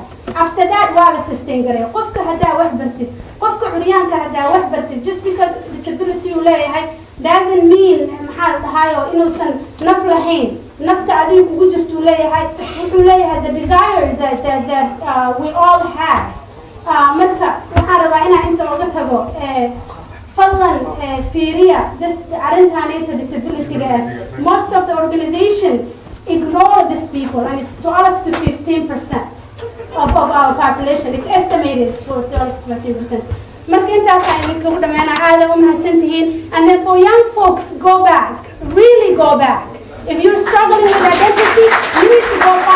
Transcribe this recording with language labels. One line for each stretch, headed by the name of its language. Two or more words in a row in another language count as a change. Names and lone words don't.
English: After that
Somali: waa la sustain garay qofka haddaa wax bartid qofka curyaanka haddaa wax bartid
English: just because
Somali: disability uu leeyahay
English: doesn't mean
Somali: maxaa la dhahayo inuusan naf lahayn nafta adiga kugu jirtuu leeyahay wuxuu leeyahay
English: the desires that we all have.
Somali: Marka waxaan rabaa inaan inta uga tago fadlan fiiriya arrintaanayta disability-ga
English: most of the organizations ignore these people and it's 12 to 15% of our population. It's estimated it's for 12 to 15%.
Somali: Marka intaas ay idinka u dhameena aad u mahadsantihiin.
English: And then for young folks, go back, really go back. If you're struggling with identity, you need to go